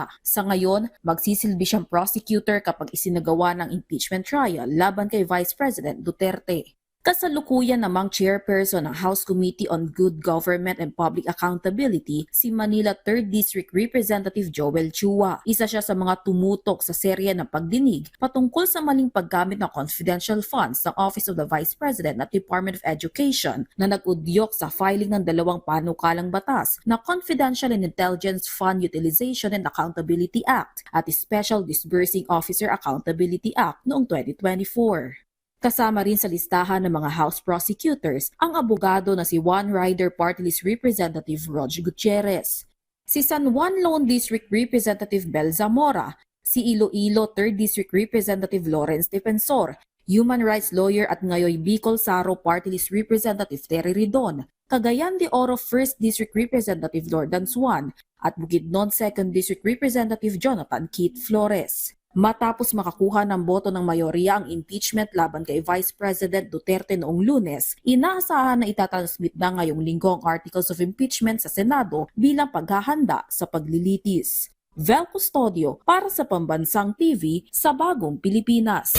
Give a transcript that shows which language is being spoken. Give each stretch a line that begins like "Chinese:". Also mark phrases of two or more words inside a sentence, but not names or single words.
Filipino: Sa ngayon, magsisilbi siyang prosecutor kapag isinagawa ng
English: impeachment trial
Filipino: laban kay Vice President Duterte. Kasalukuyan namang chairperson ng House Committee on Good Government and Public Accountability si Manila 3rd District Representative Joel Chua. Isa siya sa mga tumutok sa serye ng pagdinig patungkol sa maling paggamit ng
English: confidential funds
Filipino: ng Office of the Vice President at Department of Education na nag-udyok sa filing ng dalawang panukalang batas na Confidential and Intelligence Fund Utilization and Accountability Act at Special Disbursing Officer Accountability Act noong 2024. Kasama rin sa listahan ng mga
English: House prosecutors
Filipino: ang abogado na si One Rider Party List Representative Roger Gutierrez, si San Juan Lone District Representative Bel Zamora, si Iloilo 3rd District Representative Lawrence Defensor,
English: human rights lawyer
Filipino: at ngayon Bicol Saro Party List Representative Terry Ridon, Cagayan de Oro 1st District Representative Lordan Swan at Bukidnon 2nd District Representative Jonathan Keith Flores. Matapos makakuha ng boto ng mayorya ang impeachment laban kay Vice President Duterte noong Lunes, inaasahan na itatransmit na ngayong linggo ang
English: articles of impeachment
Filipino: sa Senado bilang paghahanda sa paglilitis. Vel Custodio para sa Pambansang TV sa Bagong Pilipinas.